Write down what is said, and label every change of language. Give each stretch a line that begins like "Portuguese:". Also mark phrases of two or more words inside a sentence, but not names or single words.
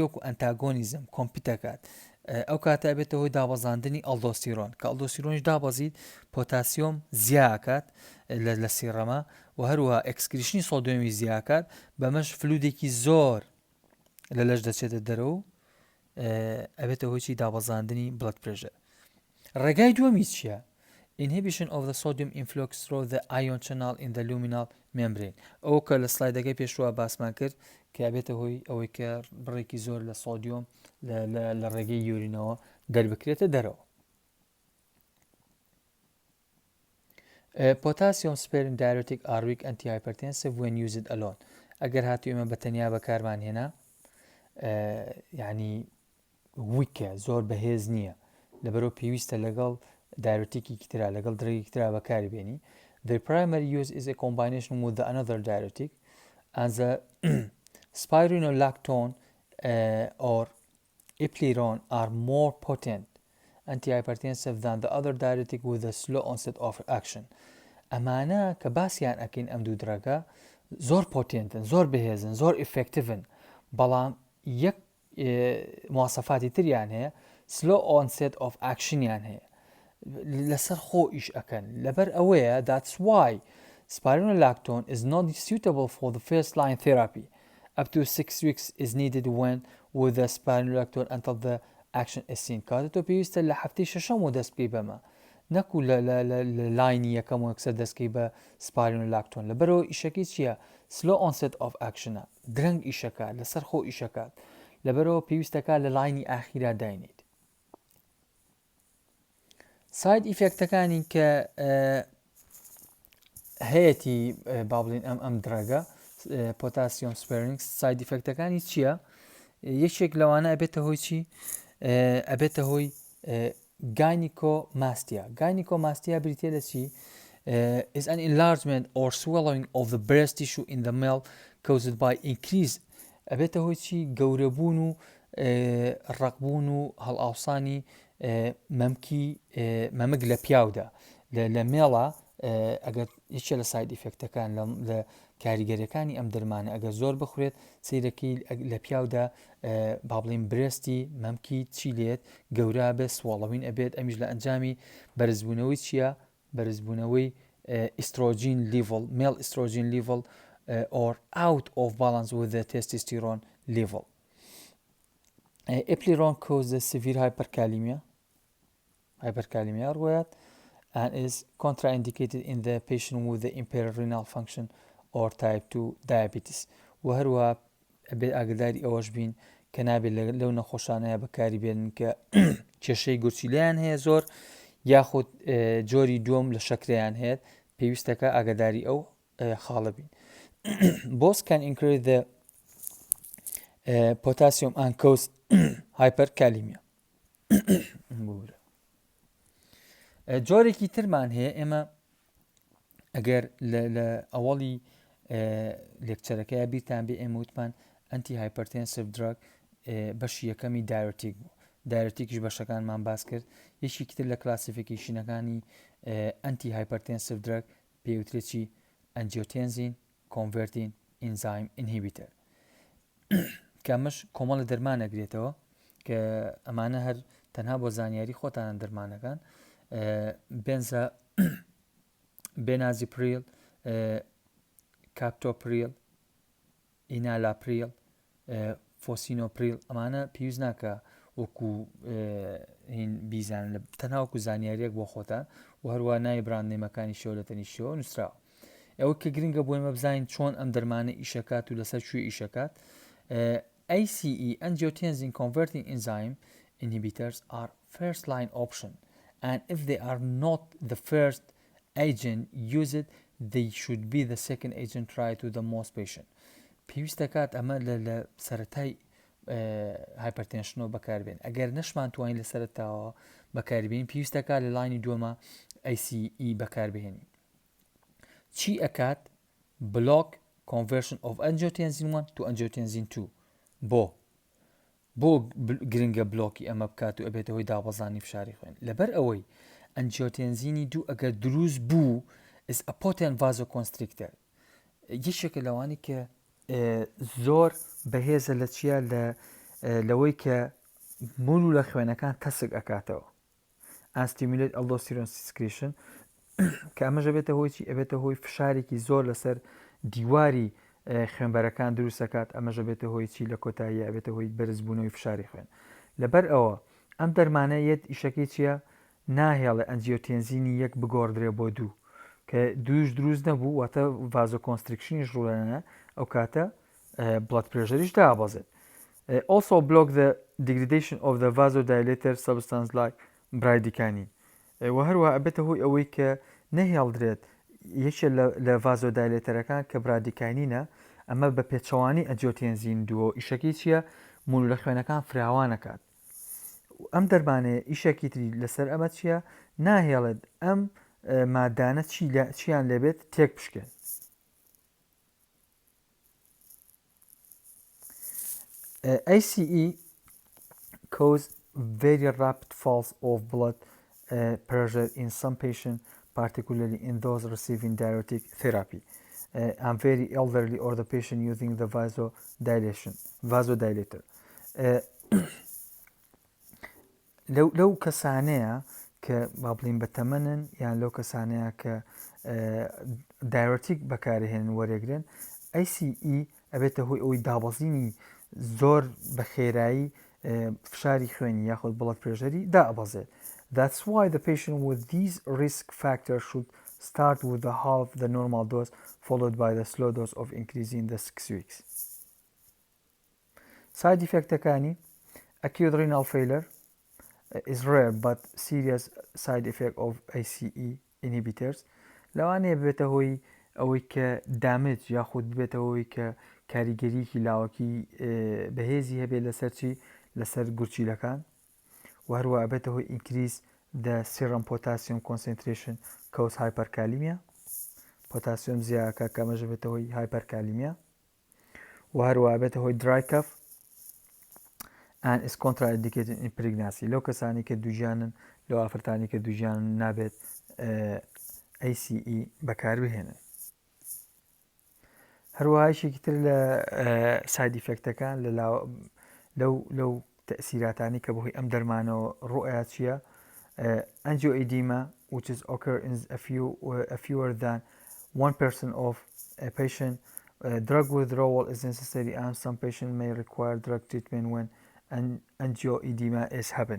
Central Kurdish: وەکو ئەنتاگۆنیزم کۆمپیتەکات. ئەو کاتە ئەبێتە هۆی دابەزاندنی ئەلدۆستیرۆن کە ئەلدۆستیرۆنیش دابەزیت پۆتاسیۆم زیاکات لە سیڕەمە و هەروەها ئەکسکریشنی سۆدیۆمی زیاکات. بەمەش فلودێکی زۆر لە لەش دەچێتە دەرەوە و ئەبێتە هۆی چی؟ دابەزاندنی
English: blood pressure.
Central Kurdish: ڕێگای دووەمی چییە؟
English: Inhibition of the sodium influx through the ion channel in the luminal membrane.
Central Kurdish: ئەو کە لە سلایدەکەی پێشوە باسمان کرد کە ئەبێتە هۆی ئەوەی کە بڕێکی زۆر لە سۆدیۆم لە ڕێگەی یورینەوە دەربکرێتە دەرەوە.
English: Potassium sparing diuretic are weak antihypertensive when used alone.
Central Kurdish: ئەگەر هاتوو ئێمە بەتەنیا بەکارمان هێنا یعنی ویکە زۆر بەهێز نییە لەبەرەوە پێویستە لەگەڵ دایرۆتیکی ترا لەگەڵ درەگی ترا بەکاری بێنی.
English: The primary use is a combination with another diuretic and the spironolactone or epleron are more potent antihypertensive than the other diuretic with a slow onset of action.
Central Kurdish: ئەمانە کە باسییان ئەکەین ئەم دوو درەگە زۆر پۆتێنتن، زۆر بەهێزن، زۆر ئفکتیڤن، بەڵام یەک مواسەفاتی تریان هەیە
English: slow onset of action
Central Kurdish: یان هەیە. لەسەر خۆ ئیش ئەکەن. لەبەر ئەوەیە
English: that's why spironolactone is not suitable for the first line therapy. Up to 6 weeks is needed when with the spironolactone until the action is seen.
Central Kurdish: کاتە تۆ پێویستە لە هەفتەی شەشەم و دەست بکەی بەمە نەکو لە لاینی یەکەم و یەکسەر دەستکەی بە spironolactone. لەبەرەوە ئیشەکەی چییە؟
English: slow onset of action
Central Kurdish: ە، درەنگ ئیشەکات، لەسەر خۆ ئیشەکات، لەبەرەوە پێویستەکە لە لاینی ئاخیرا داینێت.
English: side effects
Central Kurdish: کە هەیەی با بڵین ئەم درەگە
English: potassium sparing, side effects
Central Kurdish: چییە؟ یەکێک لەوانە ئەبێتە هۆی چی؟ ئەبێتە هۆی گاینیکۆماستیا. گاینیکۆماستیا بریتێ لە چی؟
English: is an enlargement or swallowing of the breast tissue in the male caused by increase.
Central Kurdish: ئەبێتە هۆی چی؟ گەورەبوون و ڕقبوون و هەڵئاوسانی مەمک لە پیاودا لە مێڵە. ئەگەر یەکێ لە
English: side effects
Central Kurdish: لە کاریگەریەکانی ئەم دەرمانە ئەگەر زۆر بخورێت سیرەکەی لە پیاودا با بڵین برستی مەمکی چی لێت گەورە بێت، سواڵەوین ئەبێت. ئەمیش لە ئەنجامی بەرزبوونەوەی چییە؟ بەرزبوونەوەی
English: estrogen level, male estrogen level or out of balance with the testosterone level. Epileron causes severe hyperkalemia روايات and is contraindicated in the patient with the impaired renal function or type 2 diabetes.
Central Kurdish: وهروها ئاگداری ئەوەش بین کە نابێت لەو نەخۆشانەیە بەکاری بێنن کە کێشەی گورچیلیان هەیە زۆر یاخود جۆری دووەم لە شەکرەیان هەیە، پێویستەکە ئاگداری ئەو خاڵە بین.
English: Both can increase the potassium and cause hyperkalemia.
Central Kurdish: جۆرێکی ترمان هەیە. ئێمە ئەگەر لە ئەوەڵی لێکچەرەکەی بیرتان بێ ئێمە وتمان
English: Antihypertensive drug
Central Kurdish: بەشی یەکەمی دایورتیک بوو. دایورتیکیش بەشەکانمان باس کرد. یەکێکی تر لە کلاسیفیکیشنەکانی
English: Antihypertensive drug
Central Kurdish: پێوترێکی
English: angiotensin converting enzyme inhibitor
Central Kurdish: کە ئەمەش کۆمەڵە دەرمانەگرێتەوە کە ئەمانە هەر تەنها بۆ زانیاری خۆتانە دەرمانەکان. بێنازیپریل، کاپتۆپریل، ئینالاپریل، فۆسینۆپریل، ئەمانە پێویست ناکە وەکو بیزان تەنها وەکو زانیاریەک بۆ خۆتان و هەروە ناوی براندنێمەکانی شەو لە تەنیشتەوە نووسراوە. ئەوە کە گرنگە بۆ ئێمە بزانین چۆن ئەم دەرمانە ئیشەکات و لەسەر کوێ ئیشەکات.
English: ACE angiotensin converting enzyme inhibitors are first line option, and if they are not the first agent used, they should be the second agent tried to the most patient.
Central Kurdish: پێویستەکات ئەمە لە سەرەتای هایپەرتێنشنەوە بەکاربێن. ئەگەر نەشمان توانین لە سەرەتاوە بەکاربێنین پێویستەکە لە لاینی دووەمە ACE بەکاربهێنین. چی ئەکات؟
English: block conversion of angiotensin 1 to angiotensin 2.
Central Kurdish: بۆ گرنگە بلۆکی ئەمە بکات و ئەبێتە هۆی دابەزانی فشاری خوێن. لەبەر ئەوەی ئەنجیۆتێنزینی 2 ئەگەر دروست بوو
English: is a potent vasoconstrictor.
Central Kurdish: یەکێکە لەوانی کە زۆر بەهێزە لە چیە لەوەی کە مول لە خوێنەکان تەسک ئەکاتەوە.
English: and stimulate aldosterone secretion
Central Kurdish: کە ئەمەش ئەبێتە هۆی چی؟ ئەبێتە هۆی فشارێکی زۆر لەسەر دیواری خوێنبەرەکان دروستەکات. ئەمەش ئەبێتە هۆی چی؟ لە کۆتاییە ئەبێتە هۆی بەرزبوونەوەی فشاری خوێن. لەبەر ئەوە ئەم دەرمانە یەت ئیشەکەی چییە؟ ناهێڵە ئەنجیۆتێنزینی 1 بگۆڕدرێ بۆ 2 کە دووش دروست نەبوو واتە ڤازۆکۆنستریکشنیش ڕوولەنە ئەو کاتە
English: blood pressure
Central Kurdish: دابەزێت.
English: Also block the degradation of the vasodilator substance like bradykinin.
Central Kurdish: و هەروە ئەبێتە هۆی ئەوەی کە نەهێڵدرێت یەکێ لە ڤازۆدایلێتەرەکان کە برادیکاینینە ئەمە بە پێچەوانی ئەنجیۆتێنزین 2 ئیشەکەی چییە؟ مول لە خوێنەکان فراوانەکات. ئەم دەرمانەیە ئیشێکی تری لەسەر ئەمە چییە؟ ناهێڵێت ئەم مادانە چیان لێبێت تێک بشکێن.
English: ACE cause very rapid falls of blood pressure in some patients, particularly in those receiving diuretic therapy, and very elderly or the patient using the vasodilator.
Central Kurdish: لەو کەسانەیە کە با بڵین بەتەمەنن یان لەو کەسانەیە کە دایورتیک بەکارهێنن وەرەگرن ACE ئەبێتە هۆی ئەوەی دابەزینی زۆر بە خێرایی فشاری خوێنی یاخود
English: blood pressure
Central Kurdish: دائەبەزێت.
English: That's why the patient with these risk factors should start with the half the normal dose followed by the slow dose of increasing the 6 weeks. Side effect
Central Kurdish: ەکانی
English: acute renal failure is rare but serious side effect of ACE inhibitors.
Central Kurdish: لەوانەیە بێتە هۆی ئەوەی کە دامج یاخود بێتە هۆی کە کاریگەریکی لاوەکی بەهێزی هەبێت لەسەر چی لەسەر گورچیلەکان و هەروە بێتە هۆی
English: increase the serum potassium concentration cause hyperkalemia
Central Kurdish: پۆتاسیۆم زیادەکە کەمەژە بێتە هۆی hyperkalemia و هەروە بێتە هۆی
English: dry cough and is contraindicated in pregnancy.
Central Kurdish: لەو کەسانی کە دووژیانن لەو ئافرەتانی کە دووژیان نابێت ACE بەکاربهێنن. هەروەهایشێکی تر لە
English: side effects
Central Kurdish: لەو تەسیراتانی کە بەهۆی ئەم دەرمانەوە ڕۆیا چییە؟
English: angioedema which is occur in a fewer than 1% of a patient. Drug withdrawal is necessary and some patients may require drug treatment when angioedema is happening.